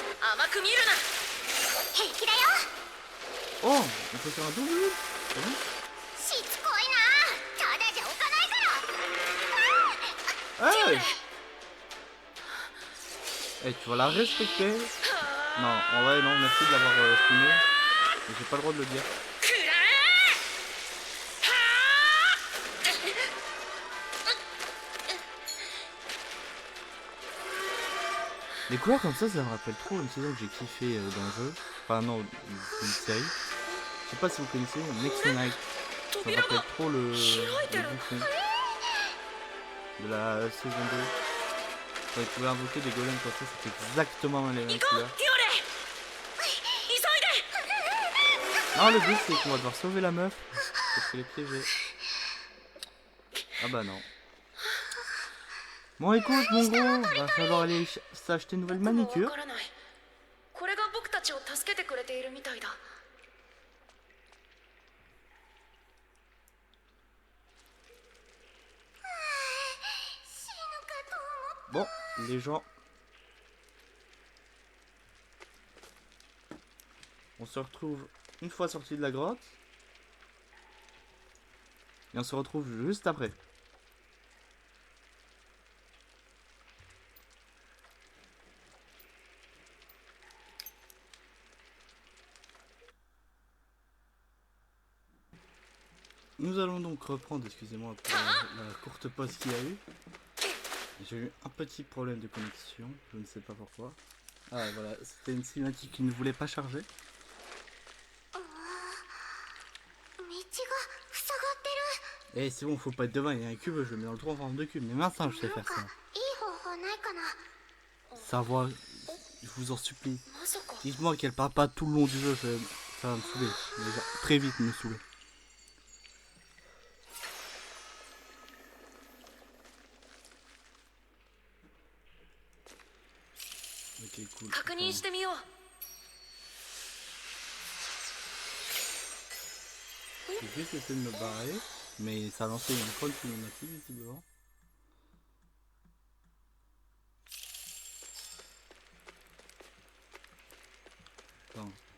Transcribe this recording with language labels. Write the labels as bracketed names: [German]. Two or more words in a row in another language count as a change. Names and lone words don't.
[Japanese] 甘く見るな。平気だよ。 [French] Oh, on peut faire un double. C'est bon. [Japanese] しつこいな。ただじゃ置かないから。 [French] Hey! Eh, tu vas la respecter. Non, en vrai, non, merci de l'avoir filmé. Mais j'ai pas le droit de le dire. くら Les couleurs comme ça me rappelle trop une saison que j'ai kiffé dans le jeu. Enfin, non, une série. Je sais pas si vous connaissez Next Night. Ça me rappelle trop le bouffon de la saison 2. Quand ils pouvaient invoquer des golems comme ça, c'était exactement les mêmes [Japanese] 行こう、 [French] couleurs. [Japanese] ディオレ。急いで。 [French] Non, le but c'est qu'on va devoir sauver la meuf parce qu'elle est piégée. Ah bah non. Bon écoute mon gros, va falloir aller s'acheter une nouvelle [Japanese] 僕もわ [French] manicure. [Japanese] からない。これが僕たちを助けてくれているみたいだ。死ぬかと思っ [French] Bon, les gens. On se retrouve une fois sorti de la grotte. Et on se retrouve juste après. Nous allons donc reprendre, excusez-moi pour la courte pause qu'il y a eu. J'ai eu un petit problème de connexion, je ne sais pas pourquoi. Ah voilà, c'était une cinématique qui ne voulait pas charger. [Japanese] 道が塞がってる。 [French] Eh c'est bon, faut pas être devin, il y a un cube, je le mets dans le trou en forme de cube. Mais maintenant je sais faire ça. [Japanese] いい方法ないかな。 [French] Ça va, je vous en supplie. [Japanese] まさか。 [French] Dites-moi qu'elle parle pas tout le long du jeu, ça va me saouler. Mais genre, très vite me saouler. Ok, cool. [Japanese] 確認してみよう。 [French] J'ai juste essayé de me barrer, mais ça a lancé une grande cinématique visiblement. Attends.